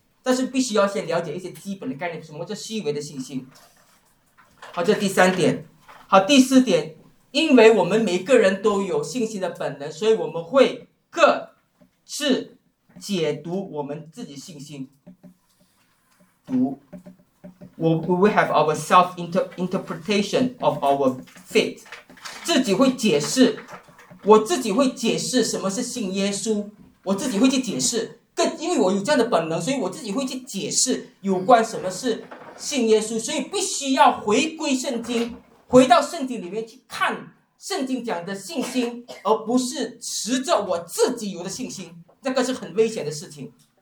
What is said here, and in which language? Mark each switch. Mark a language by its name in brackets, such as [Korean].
[Chinese] 但是必须要先了解一些基本的概念，什么叫虚伪的信心。好，这第三点。好，第四点，因为我们每个人都有信心的本能，所以我们会各是解读我们自己信心。 [English] We have our self-interpretation of our faith. [Chinese] 自己会解释，我自己会解释什么是信耶稣，我自己会去解释，因为我有这样的本能，所以我自己会去解释有关什么是信耶稣，所以必须要回归圣经，回到圣经里面去看圣经讲的信心，而不是持着我自己有的信心，这个是很危险的事情。